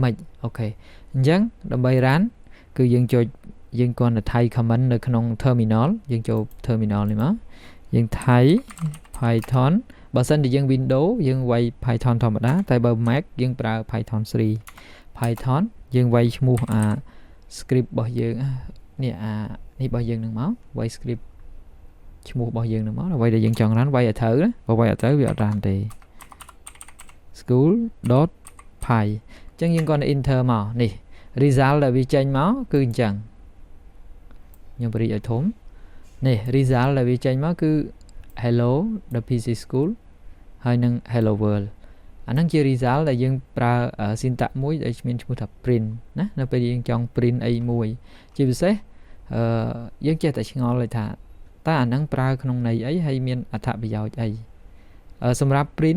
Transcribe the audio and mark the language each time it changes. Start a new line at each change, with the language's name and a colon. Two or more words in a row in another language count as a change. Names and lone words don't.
Khmer: ម៉េចអូខេអញ្ចឹងដើម្បី run គឺយើងចុចយើងគ្រាន់តែ
English: type comment
Khmer: នៅក្នុង terminal យើងចូល terminal នេះមកយើង
English: type python
Khmer: បើសិនជាយើង Windows យើងវាយ Python ធម្មតាតែបើ Mac យើងប្រើ Python 3 Python យើងវាយឈ្មោះអា script របស់យើងនេះអានេះរបស់យើងនឹងមកវាយ script ឈ្មោះរបស់យើងនឹងមកអ្វីដែលយើងចង់ run វាយឲ្យត្រូវណាបើវាយអត់ត្រូវវាអត់ run ទេ school.py អញ្ចឹងយើងគាត់ enter មកនេះ result ដែលវាចេញមកគឺអញ្ចឹងខ្ញុំបរិយាឲ្យធំនេះ result ដែលវាចេញមកគឺ
English: hello the PC school
Khmer: ហើយនឹង
English: hello world
Khmer: អាហ្នឹងជា result ដែលយើងប្រើ syntax មួយដែលមានឈ្មោះថា print ណានៅពេលយើងចង់ print អីមួយជាពិសេសយើងចេះតែឆ្ងល់เลยថាតើអាហ្នឹងប្រើក្នុងន័យអីហើយមានអត្ថប្រយោជន៍អីសម្រាប់ print